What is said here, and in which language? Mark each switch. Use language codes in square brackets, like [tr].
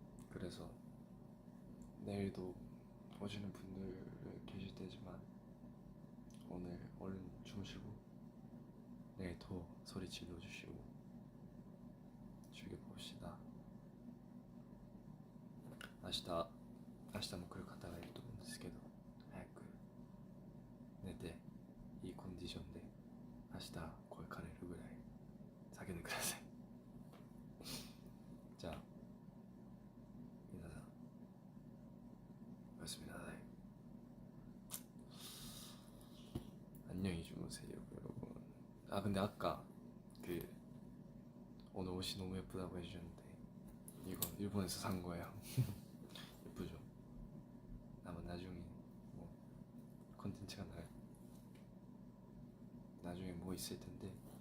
[ko] 그래서 내일도 오시는 분들 계실 테지만 오늘 얼른 주무시고 내일 더 소리 질러주시고 즐겨봅시다. [ja] 明日も来る方がいると思うんですけど、早く寝ていいコンディションで明日声枯れるぐらい叫んでください。じゃあ皆さんおやすみなさい。 [ko] 안녕히 주무세요 여러분. 아 근데 아까 그 오늘 옷이 너무 예쁘다고 해주셨는데 이거 일본에서 산 거예요. 예쁘죠? 아마 나중에 뭐 컨텐츠가 나중에 뭐 있을 텐데.